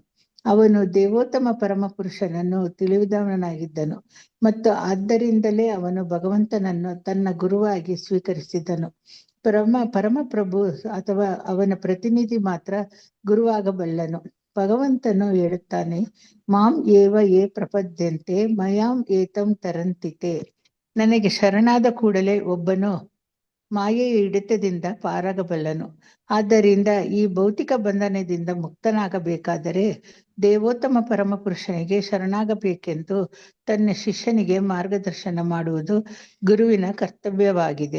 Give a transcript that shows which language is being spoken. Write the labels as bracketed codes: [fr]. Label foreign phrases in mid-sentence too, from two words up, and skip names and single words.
[kn] ಅವನು ದೇವೋತ್ತಮ ಪರಮಪುರುಷನನ್ನು ತಿಳಿದವನಾಗಿದ್ದನು ಮತ್ತು ಆದ್ದರಿಂದಲೇ ಅವನು ಭಗವಂತನನ್ನು ತನ್ನ ಗುರುವಾಗಿ ಸ್ವೀಕರಿಸಿದನು. ಪರಮಪ್ರಭು ಅಥವಾ ಅವನ ಪ್ರತಿನಿಧಿ ಮಾತ್ರ ಗುರುವಾಗಬಲ್ಲನು. ಭಗವಂತನು ಹೇಳುತ್ತಾನೆ, [sa] ಮಾಂ ಏವ ಯೇ ಪ್ರಪದ್ಯಂತೆ ಮಯಾಂ ಏತಂ ತರಂತಿತೆ. [kn] ನನಗೆ ಶರಣಾದ ಕೂಡಲೇ ಒಬ್ಬನು ಮಾಯೆಯ ಹಿಡಿತದಿಂದ ಪಾರಾಗಬಲ್ಲನು. ಆದ್ದರಿಂದ ಈ ಭೌತಿಕ ಬಂಧನದಿಂದ ಮುಕ್ತನಾಗಬೇಕಾದರೆ ದೇವೋತ್ತಮ ಪರಮಪುರುಷನಿಗೆ ಶರಣಾಗಬೇಕೆಂದು ತನ್ನ ಶಿಷ್ಯನಿಗೆ ಮಾರ್ಗದರ್ಶನ ಮಾಡುವುದು ಗುರುವಿನ ಕರ್ತವ್ಯವಾಗಿದೆ.